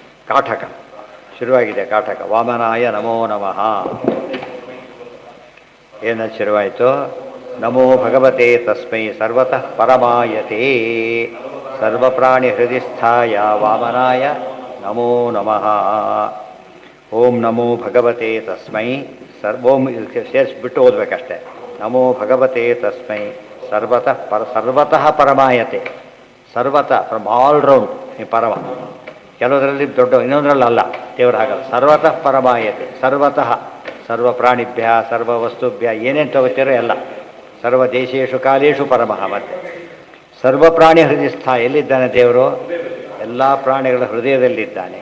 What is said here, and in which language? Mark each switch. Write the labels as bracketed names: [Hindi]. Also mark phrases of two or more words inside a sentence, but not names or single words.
[Kannada] ಕಾಠಕ ಶುರುವಾಗಿದೆ. ಕಾಠಕ [Sanskrit] ವಾಮನಾಯ ನಮೋ ನಮಃ. [Kannada] ಏನದು ಶುರುವಾಯಿತು? [Sanskrit] ನಮೋ ಭಗವತೆ ತಸ್ಮೈ ಸರ್ವತಃ ಪರಮಾಯತೆ ಸರ್ವಪ್ರಾಣಿ ಹೃದಯಸ್ಥಾಯ ವಾಮನಾಯ ನಮೋ ನಮಃ. ಓಂ ನಮೋ ಭಗವತೆ ತಸ್ಮೈ [Kannada] ಓಂ ಸೇರಿಸ್ಬಿಟ್ಟು ಓದಬೇಕಷ್ಟೆ. [Sanskrit] ನಮೋ ಭಗವತೆ ತಸ್ಮೈ ಸರ್ವತಃ ಪರಮಾಯತೆ. [Kannada] ಸರ್ವತಃ [English] from all round [Kannada] ಈ ಪರಮ. ಕೆಲವರಲ್ಲಿ ದೊಡ್ಡ, ಇನ್ನೊಂದರಲ್ಲಿ ಅಲ್ಲ. ದೇವರು ಹಾಗಲ್ಲ. [Sanskrit] ಸರ್ವತಃ ಪರಮಾಯತೆ. ಸರ್ವತಃ ಸರ್ವ ಪ್ರಾಣಿಭ್ಯ ಸರ್ವ ವಸ್ತುಭ್ಯ [Kannada] ಏನೇನು ತಗೋತೀರೋ ಎಲ್ಲ. [Sanskrit] ಸರ್ವ ದೇಶೇಶು ಕಾಲೇಶು ಪರಮಃ. ಮತ್ತೆ ಸರ್ವ ಪ್ರಾಣಿ ಹೃದಯಸ್ಥ. [Kannada] ಎಲ್ಲಿದ್ದಾನೆ ದೇವರು? ಎಲ್ಲ ಪ್ರಾಣಿಗಳ ಹೃದಯದಲ್ಲಿದ್ದಾನೆ.